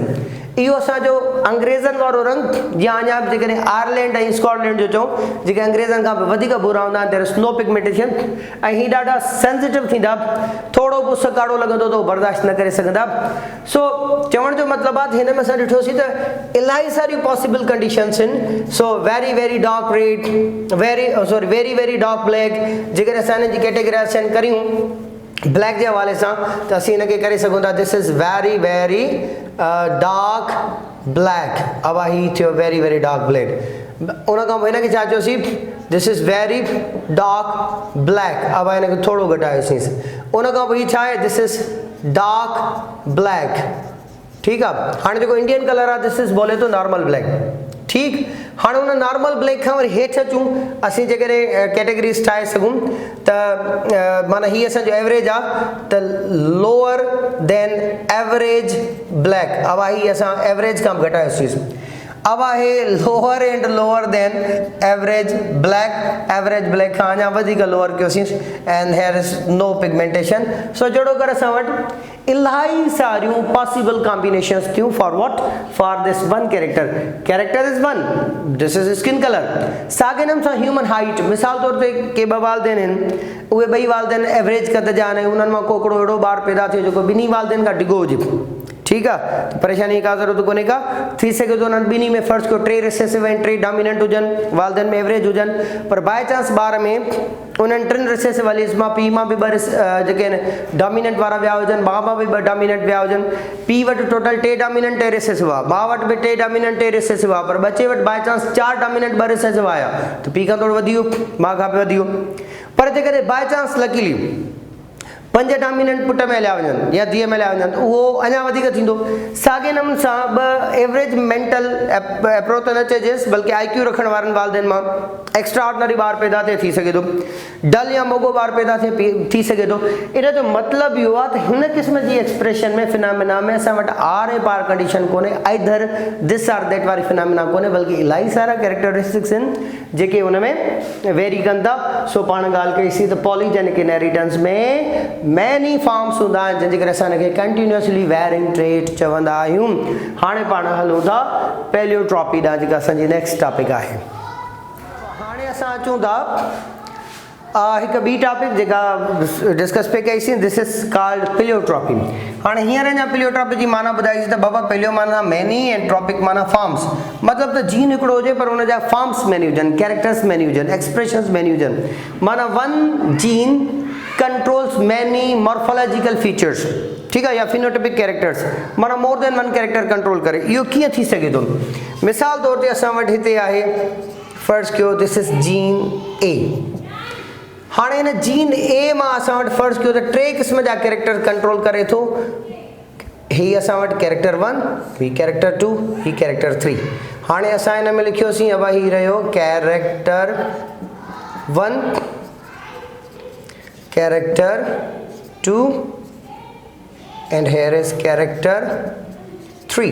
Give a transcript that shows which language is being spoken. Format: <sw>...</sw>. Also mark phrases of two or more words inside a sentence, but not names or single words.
<sd>इहो असांजो अंग्रेज़नि वारो रंग या अञा बि जेकॾहिं आयरलैंड ऐं स्कॉटलैंड जो चऊं जेके अंग्रेज़नि खां बि वधीक बुरा हूंदा आहिनि,</sd> <en>There is no pigmentation,</en> <sd>ऐं ही ॾाढा सेंसिटिव थींदा, थोरो बि उस काड़ो लॻंदो त बर्दाश्त न करे सघंदा। सो चवण जो मतिलबु आहे हिन में असां ॾिठोसीं त इलाही सारियूं</sd> <en>possible conditions</en> <sd>आहिनि। सो</sd> <en>very very dark red, very very dark black,</en> <sd>जेकॾहिं असां हिन जी कैटेगराइज़ेशन करियूं ब्लैक</sd> <ur>के हवाले से तो</ur> <sd>असी इनके करे सकूँ था।</sd> <en>This is very very dark black,</en> <sd>अब ही थियो</sd> <en>very very dark black.</en> <sd>उन इनके छा चयोसीं,</sd> <en>This is very dark black,</en> <sd>अब इनके थोड़ो घटायोसीं। उन ही छा है,</sd> <en>this is dark black,</en> <ur>ठीक है। हाँ जो</ur> <en>Indian color</en> <ur>है</ur> <en>this is</en> <ur>बोले तो</ur> <en>normal black,</en> <ur>ठीक।</ur> <sd>हाँ उन नॉर्मल ब्लैक खां वरी हेठि अचूं असीं जेकॾहिं कैटेगरीज़ ठाहे सघूं त माना ही असांजो एवरेज आहे त</sd> <en>lower than average black,</en> <sd>अब ही असां एवरेज खां घटायोसीं। अब है</sd> <en>lower and lower than average black</en> <sd>खां अञा वधीक लोअर कयोसीं,</sd> <en>And here is no pigmentation.</en> <sd>सो जहिड़ो कर असां वटि इलाही सारियूं</sd> <en>possible combinations</en> <sd>थियूं</sd> <en>for what, for this one character is one, this is skin color.</en> <sd>साॻे नमूने सां</sd> <en>human height,</en> <sd>मिसाल तौर ते के ॿ वालदेन आहिनि, उहे ॿई वालदेन एवरेज कद जा आहिनि, उन्हनि मां कोकड़ो अहिड़ो ॿार पैदा थियो जेको ॿिन्ही वालदेन खां डिघो हुजे,</sd> <ur>ठीक है। तो परेशानी का ज़रूरत</ur> <sd>कोन्हे का, थी सके तो उन्हनि ॿिन्ही में फ़र्ज़ कयो 3 रिसेसिव ऐं 3 डोमिनेंट हुजनि, वालदेन में एवरेज हुजनि, पर</sd> <en>by chance</en> <sd>ॿार में उन्हनि 3</sd> <en>recessive alleles</en> <sd>मां पीउ मां बि 2 जेके आहिनि डोमिनेंट वारा विया हुजनि, माउ मां बि 2 डोमिनेंट विया हुजनि। पीउ वटि टोटल 3 डोमिनेंट 3 रिसेसिव आहे, माउ वटि बि 3 डोमिनेंट 3 रिसेसिव आहे, पर बचे वटि</sd> <en>by chance</en> <sd>4 डोमिनेंट 2 रिसेसिव आया, तो पीउ खां थोरो वधी वियो, माउ खां बि वधी वियो। पर जेकॾहिं</sd> <en>by chance luckily</en> <sd>5 डोमिनेंट पुट में हलिया वञनि या धीअ में हलिया वञनि, उहो अञा वधीक थींदो। साॻे नमूने सां 2 एवरेज</sd> <en>mental approach</en> <sd>त न चइजेसि, बल्कि IQ रखण वारनि वालदेन मां</sd> <en>extra ordinary</en> <sd>ॿार पैदा थी सघे थो, डल या मोगो ॿार पैदा थी सघे थो। इन जो मतिलबु इहो आहे त हिन क़िस्म जी एक्सप्रेशन में फिनामिना में असां वटि आर ऐं पार कंडीशन कोन्हे,</sd> <en>either this or that</en> <sd>वारी फिनामिना कोन्हे, बल्कि इलाही सारा कैरेक्टरिस्टिक्स आहिनि जेके हुन में वेरी कनि था। सो पाण ॻाल्हि कईसीं त</sd> <en>polygenic inheritance</en> <sd>में</sd> <en>many forms</en> <sd>हूंदा आहिनि जंहिंजे करे असां हिनखे</sd> <en>continuously varying trait</en> <sd>चवंदा आहियूं। हाणे पाण हलूं था पैलियोट्रॉपी ॾांहुं, जेका असांजी</sd> <en>next topic</en> <sd>आहे। हाणे असां अचूं था हिकु ॿी टॉपिक जेका डिस्कस पे कईसीं,</sd> <en>This is called pleiotropy.</en> <sd>हाणे हींअर अञा पैलियोट्रॉपी जी माना ॿुधाईसीं त बाबा पैलियो माना मैनी ऐं ट्रॉपिक माना फॉर्म्स, मतिलबु त जीन हिकिड़ो हुजे पर हुन जा फॉर्म्स मैनी हुजनि, कैरेक्टर्स मैनी हुजनि, एक्सप्रेशंस मैनी हुजनि।</sd> <en>माना one gene controls many morphological features,</en> <ur>ठीक है,</ur> <en>या phenotypic characters, माना more than one character control</en> <sd>करे। इहो कीअं थी सघे थो? मिसाल तौर ते असां वटि हिते आहे, फर्ज़ कयो</sd> <en>this is gene A.</en> <sd>हाँ इन जीन ए मां असां वटि फ़र्ज़ कयो त 3 क़िस्म जा कैरेक्टर कंट्रोल करे थो। ही असां वटि कैरेक्टर 1, ही कैरेक्टर 2, ही कैरेक्टर 3। हाणे असां हिन में लिखियोसीं, अब ही रहियो कैरेक्टर 1, कैरेक्टर 2</sd> <en>and here is</en> <sd>कैरेक्टर 3।</sd>